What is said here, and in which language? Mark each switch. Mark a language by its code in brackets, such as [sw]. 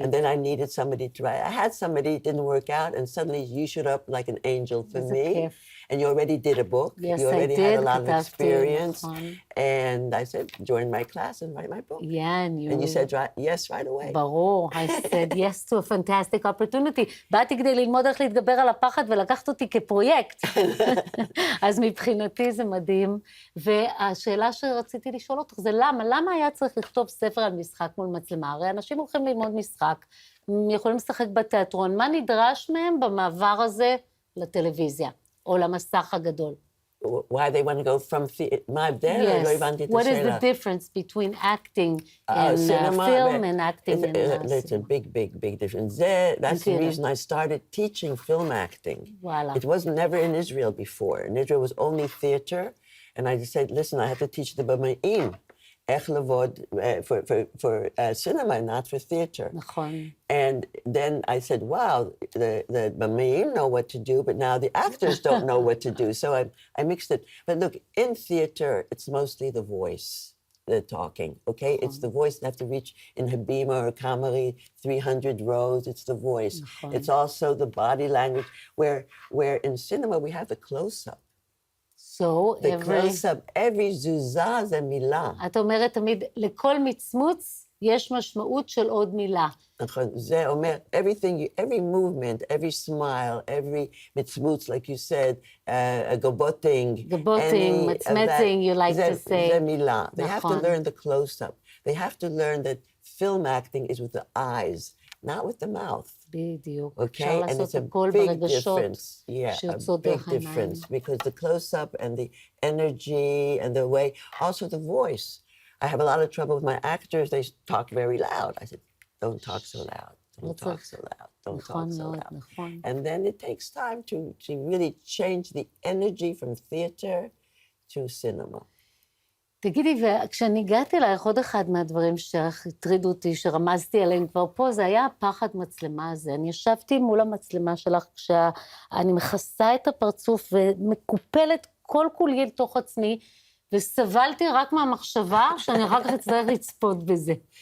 [en] And then I needed somebody to write. I had somebody, it didn't work out, and suddenly you showed up like an angel for me. And you already did a book. Yes, you already I did. had a lot of experience. And I said, join my class and write my book. Yeah, and you said yes right away. [he] ברור. [en] I said yes to a fantastic opportunity. [he] באתי כדי ללמוד איך להתגבר על הפחד ולקחת אותי כפרויקט. אז מבחינתי זה מדהים. והשאלה שרציתי לשאול אותך זה למה היה צריך לכתוב ספר על משחק מול מצלמה? הרי אנשים הולכים ללמוד משחק, יכולים לשחק בתיאטרון. מה נדרש מהם במעבר הזה לטלוויזיה, או למסך הגדול? [en] Why they want to go from my dad? Yes. What is the difference between acting in film and acting in cinema? It's a big difference. That's the reason I started teaching film acting. Voila. It was never in Israel before. In Israel, it was only theater. And I just said, listen, I have to teach the במאים. [he] איך לעבוד [en] for cinema, not for theater. [he] נכון. [en] And then I said, wow, the במאים know what to do, but now the actors don't know what to do. So I mixed it. But look, in theater, it's mostly the voice, the talking, okay? It's the voice that have to reach in Habima or Kamari, 300 rows, it's the voice. It's also the body language, where in cinema we have the close-up. So the close-up, every [he] זוזה זה מילה. את אומרת תמיד, לכל מצמוץ יש משמעות של עוד מילה. נכון, זה אומר, [en] every movement, every smile, every מצמוץ, like you said, גבוטינג, מצמצing, you like to say. [he] זה מילה. [en] They have to learn the close-up. They have to learn that film acting is with the eyes, not with the mouth. [he] בדיוק. [en] Okay, and it's a big difference. Yeah, a big difference because the close-up and the energy and the way, also the voice. I have a lot of trouble with my actors. They talk very loud. I said, don't talk so loud. Don't talk so loud. Don't talk so loud. And then it takes time to really change the energy from theater to cinema. [he] תגידי, וכשאני הגעתי אלייך, עוד אחד מהדברים שהטרידו אותי, שרמזתי עליהם כבר פה, זה היה הפחד מצלמה הזה. אני ישבתי מול המצלמה שלך, כשאני מכסה את הפרצוף ומקופלת כל כולי לתוך עצמי, וסבלתי רק מהמחשבה שאני אחר כך אצטרך לצפות בזה.